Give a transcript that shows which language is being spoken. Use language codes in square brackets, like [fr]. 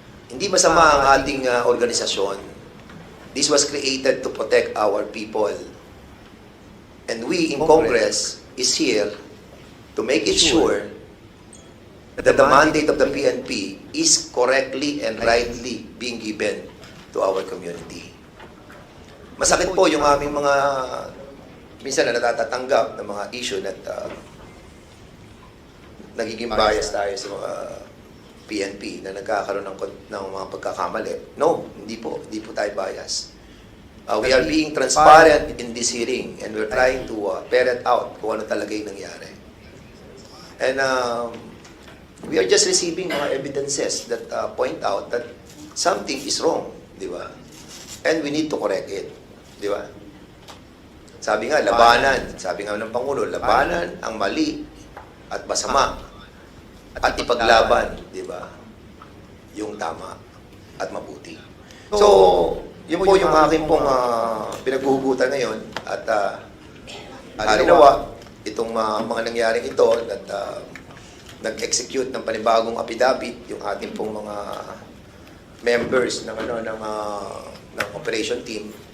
[tl] Hindi masama ang ating organisasyon. [en] This was created to protect our people. And we in Congress is here to make it sure that the mandate of the PNP is correctly and rightly being given to our community. [tl] Masakit po yung aming mga minsan na natatatanggap ng mga issue na nagiging bias tayo sa mga PNP na nagkakaroon ng mga pagkakamali. No, hindi po tayo bias. [en] We are being transparent in this hearing and we're trying to ferret out [tl] kung ano talaga yung nangyari. [en] And we are just receiving mga evidences that point out that something is wrong, [tl] di ba? [en] And we need to correct it, di ba? [tl] Sabi nga, labanan. Sabi nga ng Pangulo, labanan ang mali at masama at ipaglaban, di ba? Yung tama at mabuti. So, yun po yung aking pong pinaghuhugutan ngayon at halinawa itong mga nangyaring ito at nag-execute ng panibagong affidavit yung ating pong mga members ng ng operation team.